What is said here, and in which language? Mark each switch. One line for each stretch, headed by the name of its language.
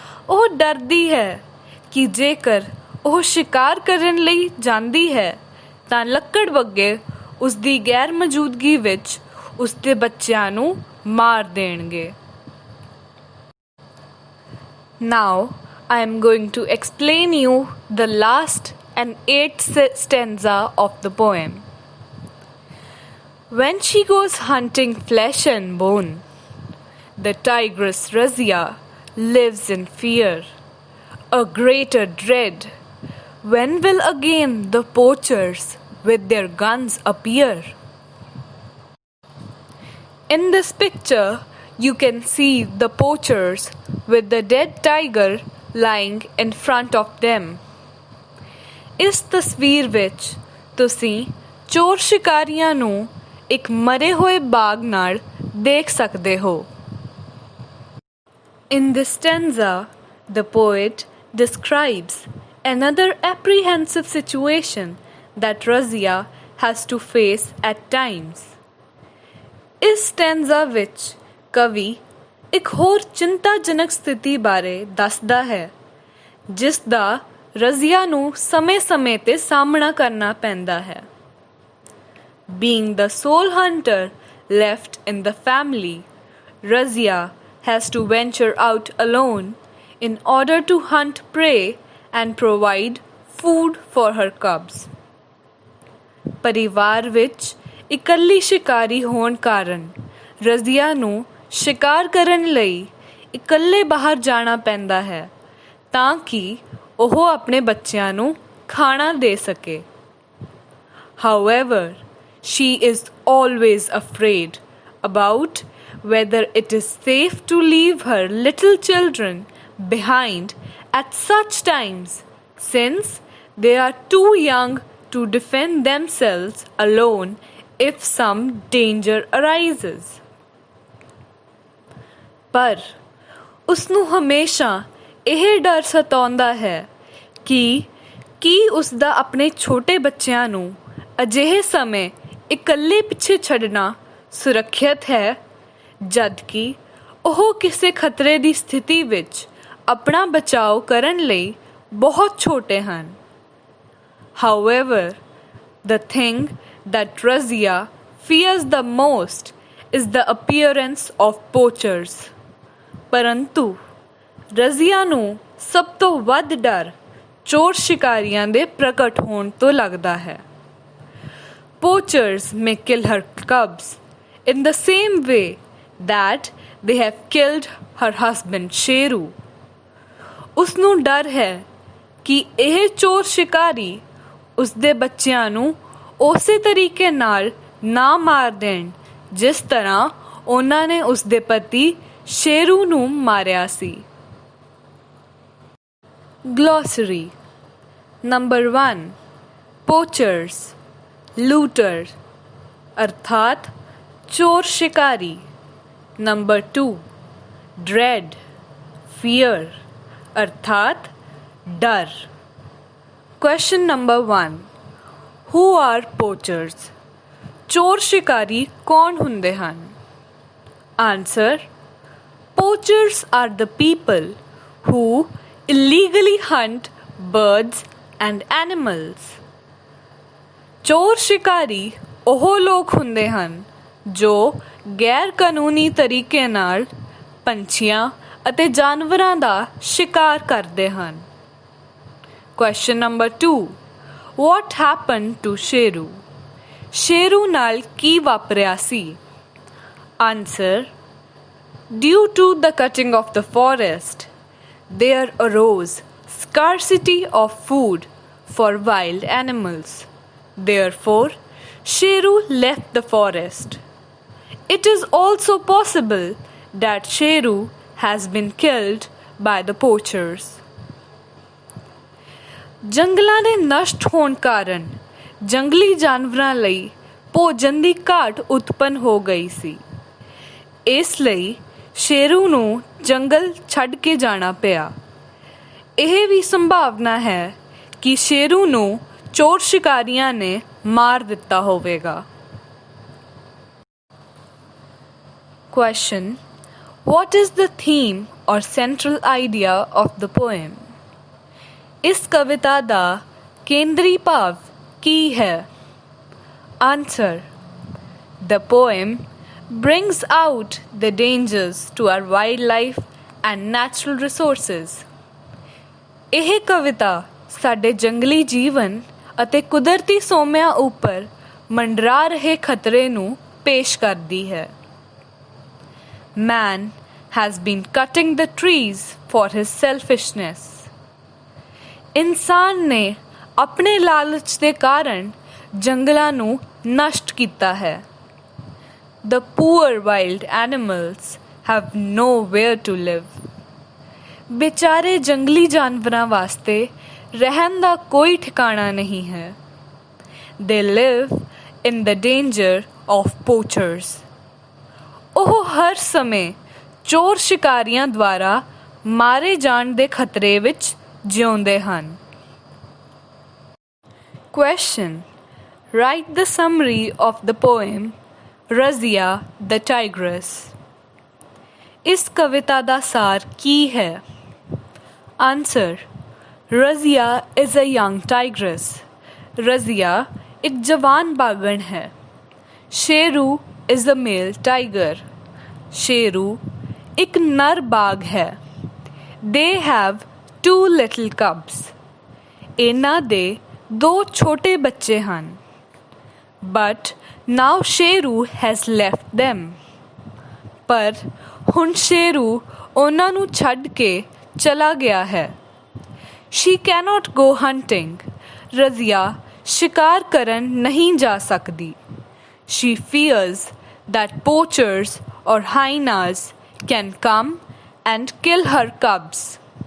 Punjabi: ਉਹ ਡਰਦੀ ਹੈ ਕਿ ਜੇਕਰ ਉਹ ਸ਼ਿਕਾਰ ਕਰਨ ਲਈ ਜਾਂਦੀ ਹੈ ਤਾਂ ਲੱਕੜਵੱਗੇ ਉਸ ਦੀ ਗੈਰ ਮੌਜੂਦਗੀ ਵਿੱਚ ਉਸ ਦੇ ਬੱਚਿਆਂ ਨੂੰ ਮਾਰ ਦੇਣਗੇ।
English: Now I am going to explain you the last and 8th stanza of the poem. When she goes hunting flesh and bone, the tigress Razia lives in fear, a greater dread. When will again the poachers with their guns appear? In this picture, you can see the poachers with the dead tiger lying in front of them.
Punjabi: ਇਸ ਤਸਵੀਰ ਵਿੱਚ ਤੁਸੀਂ ਚੋਰ ਸ਼ਿਕਾਰੀਆਂ ਨੂੰ ਇੱਕ ਮਰੇ ਹੋਏ ਬਾਘ ਨਾਲ ਦੇਖ ਸਕਦੇ ਹੋ।
English: In this stanza, the poet describes another apprehensive situation that Razia has to face at times.
Punjabi: ਇਸ ਸਟੈਂਜ਼ਾ ਵਿੱਚ ਕਵੀ ਇੱਕ ਹੋਰ ਚਿੰਤਾਜਨਕ ਸਥਿਤੀ ਬਾਰੇ ਦੱਸਦਾ ਹੈ ਜਿਸ ਦਾ ਰਜ਼ੀਆ ਨੂੰ ਸਮੇਂ-ਸਮੇਂ 'ਤੇ ਸਾਹਮਣਾ ਕਰਨਾ ਪੈਂਦਾ ਹੈ।
English: Being the sole hunter left in the family, Razia has to venture out alone in order to hunt prey and provide food for her cubs.
Punjabi: ਪਰਿਵਾਰ ਵਿੱਚ ਇਕੱਲੀ ਸ਼ਿਕਾਰੀ ਹੋਣ ਕਾਰਨ ਰਜ਼ੀਆ ਨੂੰ ਸ਼ਿਕਾਰ ਕਰਨ ਲਈ ਇਕੱਲੇ ਬਾਹਰ ਜਾਣਾ ਪੈਂਦਾ ਹੈ ਤਾਂ ਕਿ ਉਹ ਆਪਣੇ ਬੱਚਿਆਂ ਨੂੰ ਖਾਣਾ ਦੇ ਸਕੇ। However,
English: She is always afraid about whether it is safe to leave her little children behind at such times, since they are too young to defend themselves alone if some danger arises.
Punjabi: ਪਰ ਉਸਨੂੰ ਹਮੇਸ਼ਾ ਇਹ ਡਰ ਸਤਾਉਂਦਾ ਹੈ ਕਿ ਕੀ ਉਸਦਾ ਆਪਣੇ ਛੋਟੇ ਬੱਚਿਆਂ ਨੂੰ ਅਜਿਹੇ ਸਮੇਂ ਇਕੱਲੇ ਪਿੱਛੇ ਛੱਡਣਾ ਸੁਰੱਖਿਅਤ ਹੈ, ਜਦਕਿ ਉਹ ਕਿਸੇ ਖਤਰੇ ਦੀ ਸਥਿਤੀ ਵਿੱਚ ਆਪਣਾ ਬਚਾਓ ਕਰਨ ਲਈ ਬਹੁਤ ਛੋਟੇ ਹਨ.
English: However, the thing that Razia fears the most is the appearance of poachers.
Punjabi: ਪਰੰਤੂ ਰਜ਼ੀਆ ਨੂੰ ਸਭ ਤੋਂ ਵੱਧ ਡਰ ਚੋਰ ਸ਼ਿਕਾਰੀਆਂ ਦੇ ਪ੍ਰਗਟ ਹੋਣ ਤੋਂ ਲੱਗਦਾ ਹੈ.
English: Poachers may kill her cubs in the same way that they have killed her husband Sheru.
Punjabi: ਉਸਨੂੰ ਡਰ ਹੈ ਕਿ ਇਹ ਚੋਰ ਸ਼ਿਕਾਰੀ ਉਸਦੇ ਬੱਚਿਆਂ ਨੂੰ ਉਸੇ ਤਰੀਕੇ ਨਾਲ ਨਾ ਮਾਰ ਦੇਣ ਜਿਸ ਤਰ੍ਹਾਂ ਉਹਨਾਂ ਨੇ ਉਸਦੇ ਪਤੀ ਸ਼ੇਰੂ ਨੂੰ ਮਾਰਿਆ ਸੀ.
English: Glossary. Number 1. Poachers, looter
Hindi: अर्थात चोर शिकारी.
English: Number 2. Dread, fear
Hindi: अर्थात डर.
English: Question number 1. Who are poachers?
Hindi: चोर शिकारी कौन
Punjabi: ਹੁੰਦੇ ਹਨ?
English: Answer. Poachers are the people who illegally hunt birds and animals.
Punjabi: ਚੋਰ ਸ਼ਿਕਾਰੀ ਉਹ ਲੋਕ ਹੁੰਦੇ ਹਨ ਜੋ ਗੈਰ ਕਾਨੂੰਨੀ ਤਰੀਕੇ ਨਾਲ ਪੰਛੀਆਂ ਅਤੇ ਜਾਨਵਰਾਂ ਦਾ ਸ਼ਿਕਾਰ ਕਰਦੇ ਹਨ.
English: Question number 2. What happened to Sheru?
Punjabi: Sheru ਨਾਲ ਕੀ ਵਾਪਰਿਆ ਸੀ? Answer.
English: Due to the cutting of the forest, there arose scarcity of food for wild animals. Therefore, Sheru left the forest. It is also possible that Sheru has been killed by the poachers.
Punjabi: ਜੰਗਲਾਂ ਦੇ ਨਸ਼ਟ ਹੋਣ ਕਾਰਨ ਜੰਗਲੀ ਜਾਨਵਰਾਂ ਲਈ ਭੋਜਨ ਦੀ ਘਾਟ ਉਤਪੰਨ ਹੋ ਗਈ ਸੀ. ਇਸ ਲਈ ਸ਼ੇਰੂ ਨੂੰ ਜੰਗਲ ਛੱਡ ਕੇ ਜਾਣਾ ਪਿਆ. ਇਹ ਵੀ ਸੰਭਾਵਨਾ ਹੈ ਕਿ ਸ਼ੇਰੂ ਨੂੰ ਚੋਰ ਸ਼ਿਕਾਰੀਆਂ ਨੇ ਮਾਰ ਦਿੱਤਾ ਹੋਵੇਗਾ.
English: Question. What is the theme or central idea of the poem?
Punjabi: ਇਸ ਕਵਿਤਾ ਦਾ ਕੇਂਦਰੀ ਭਾਵ ਕੀ ਹੈ? Answer.
English: The poem brings out the dangers to our wildlife and natural resources.
Punjabi: ਇਹ ਕਵਿਤਾ ਸਾਡੇ ਜੰਗਲੀ ਜੀਵਨ ਅਤੇ ਕੁਦਰਤੀ ਸੋਮਿਆਂ ਉੱਪਰ ਮੰਡਰਾ ਰਹੇ ਖਤਰੇ ਨੂੰ ਪੇਸ਼ ਕਰਦੀ ਹੈ.
English: Man has been cutting the trees for his selfishness.
Punjabi: ਇਨਸਾਨ ਨੇ ਆਪਣੇ ਲਾਲਚ ਦੇ ਕਾਰਨ ਜੰਗਲਾਂ ਨੂੰ ਨਸ਼ਟ ਕੀਤਾ ਹੈ.
English: The poor wild animals have nowhere to live.
Punjabi: ਬੇਚਾਰੇ ਜੰਗਲੀ ਜਾਨਵਰਾਂ ਵਾਸਤੇ ਰਹਿਣ ਦਾ ਕੋਈ ਠਿਕਾਣਾ ਨਹੀਂ ਹੈ.
English: They live in the danger of poachers.
Punjabi: ਉਹ ਹਰ ਸਮੇਂ ਚੋਰ ਸ਼ਿਕਾਰੀਆਂ ਦੁਆਰਾ ਮਾਰੇ ਜਾਣ ਦੇ ਖਤਰੇ ਵਿੱਚ ਜਿਉਂਦੇ ਹਨ.
English: Question. Write the summary of the poem Razia the Tigress.
Punjabi: ਇਸ ਕਵਿਤਾ ਦਾ ਸਾਰ ਕੀ ਹੈ? Answer.
English: Razia is a young tigress.
Punjabi: Razia ਇੱਕ ਜਵਾਨ ਬਾਗਣ ਹੈ.
English: Sheru is a male tiger.
Punjabi: Sheru ਇੱਕ ਨਰ ਬਾਘ ਹੈ.
English: They have 2 little cubs.
Punjabi: ਇਹਨਾਂ ਦੇ 2 ਛੋਟੇ ਬੱਚੇ ਹਨ.
English: But now Sheru has left them.
Punjabi: ਪਰ ਹੁਣ ਸ਼ੇਰੂ ਉਹਨਾਂ ਨੂੰ ਛੱਡ ਕੇ ਚਲਾ ਗਿਆ ਹੈ.
English: She cannot go hunting.
Punjabi: Razia ਸ਼ਿਕਾਰ ਕਰਨ ਨਹੀਂ ਜਾ ਸਕਦੀ.
English: She fears that poachers or hyenas can come and kill her cubs.